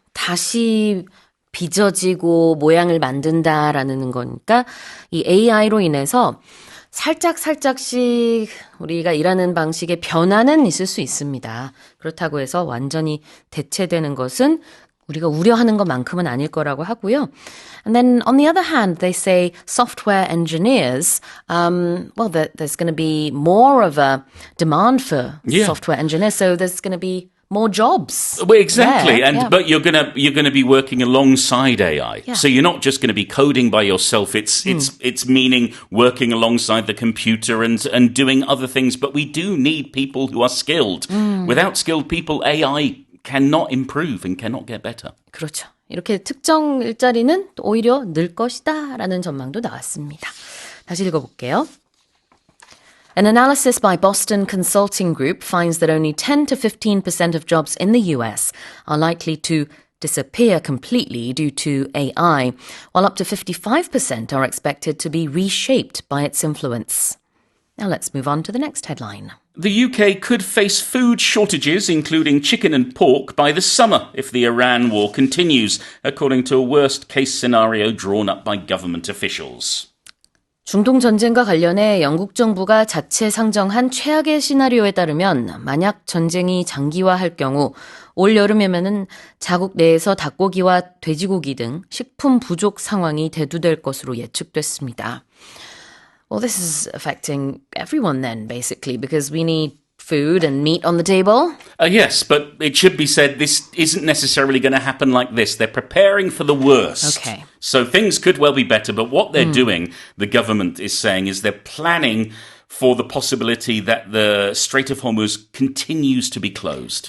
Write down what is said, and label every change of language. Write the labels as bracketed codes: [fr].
[ko] 다시 빚어지고 모양을 만든다라는 거니까 이 AI로 인해서 살짝씩 우리가 일하는 방식의 변화는 있을 수 있습니다. 그렇다고 해서 완전히 대체되는 것은 우리가 우려하는 것만큼은 아닐 거라고 하고요. [en] And then on the other hand, they say software engineers, there's going to be more of a demand for software engineers, so there's going to be more jobs. Well, exactly, Yeah. but you're gonna be working alongside AI. Yeah. So you're not just going to be coding by yourself. It's meaning working alongside the computer and doing other things. But we do need people who are skilled. Without skilled people, AI cannot improve and cannot get better. [ko] 그렇죠. 이렇게 특정 일자리는 오히려 늘 것이다 라는 전망도 나왔습니다. 다시 읽어볼게요. [en] An analysis by Boston Consulting Group finds that only 10 to 15% of jobs in the US are likely to disappear completely due to AI, while up to 55% are expected to be reshaped by its influence. Now let's move on to the next headline. The UK could face food shortages, including chicken and pork, by the summer if the Iran war continues, according to a worst-case scenario drawn up by government officials. [ko] 중동 전쟁과 관련해 영국 정부가 자체 상정한 최악의 시나리오에 따르면 만약 전쟁이 장기화할 경우 올 여름이면은 자국 내에서 닭고기와 돼지고기 등 식품 부족 상황이 대두될 것으로 예측됐습니다. [en] Well, this is affecting everyone then, basically, because we need food and meat on the table. Yes, but it should be said this isn't necessarily going to happen like this. They're preparing for the worst. Okay. So things could well be better, but what they're doing, the government is saying, is they're planning for the possibility that the Strait of Hormuz continues to be closed.